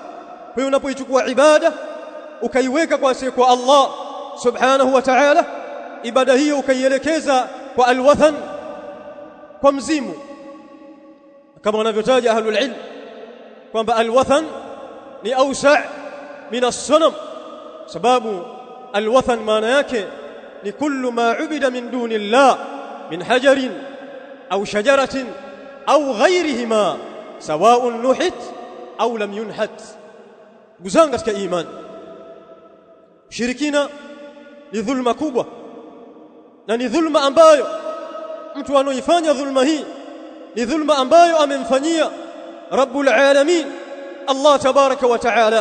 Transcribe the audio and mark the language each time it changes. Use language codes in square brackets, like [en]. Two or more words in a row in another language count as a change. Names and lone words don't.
[sw] Kwa hiyo unapoichukua ibada ukaiweka kwa asiyekuwa Allah [ar] سبحانه وتعالى [sw] ibada hiyo ukaielekeza kwa alwathan, kwa mzimu, kama wanavyotaja [ar] أهل العلم [sw] kwamba alwathan ni [ar] أوسع من الصنم, [sw] sababu alwathan maana yake ni [ar] كل ما عبد من دون الله من حجر أو شجرة أو غيرهما سواء نحت أو لم ينحت. [sw] Guzanga katika imani, shirikina ni dhulma kubwa, na ni dhulma ambayo mtu anoifanya dhulma hii ni dhulma ambayo amemfanyia [ar] رب العالمين الله تبارك وتعالى.